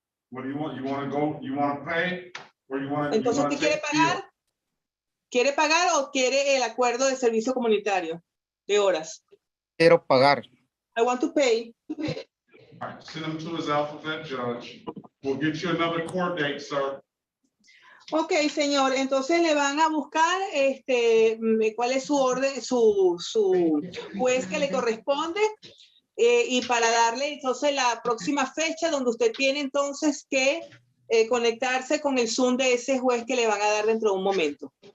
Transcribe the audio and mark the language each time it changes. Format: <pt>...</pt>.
<en>What do you want? You want to pay? Or you want to?</en> <es>Entonces, ¿usted quiere pagar? ¿Quiere pagar o quiere el acuerdo de servicio comunitario de horas? Quiero pagar.</es> <en>I want to pay. All right, send him to his alphabet judge. We'll get you another court date, sir.</en> <es>Ok, señor, entonces le van a buscar cuál es su orden, su juez que le corresponde y para darle entonces la próxima fecha donde usted tiene entonces que conectarse con el Zoom de ese juez que le van a dar dentro de un momento.</es>